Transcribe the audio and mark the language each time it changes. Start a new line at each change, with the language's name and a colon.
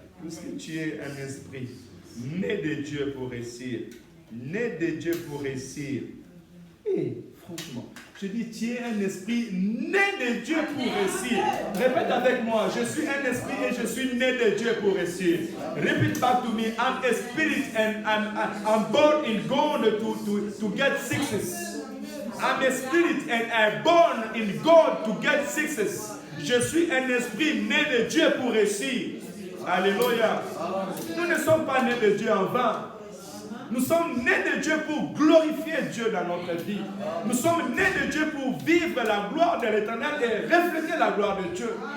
French: Puisque tu es un esprit né de Dieu pour réussir. Né de Dieu pour réussir. Et franchement, je dis, tu es un esprit né de Dieu pour réussir. Répète avec moi, je suis un esprit et je suis né de Dieu pour réussir.
English: Repeat back to me, I'm a spirit and I'm born in God to get success. I'm a spirit and I'm born in God to get success.
French: Je suis un esprit né de Dieu pour réussir. Alléluia. Nous ne sommes pas nés de Dieu en vain. Nous sommes nés de Dieu pour glorifier Dieu dans notre vie. Nous sommes nés de Dieu pour vivre la gloire de l'Éternel et refléter la gloire de Dieu.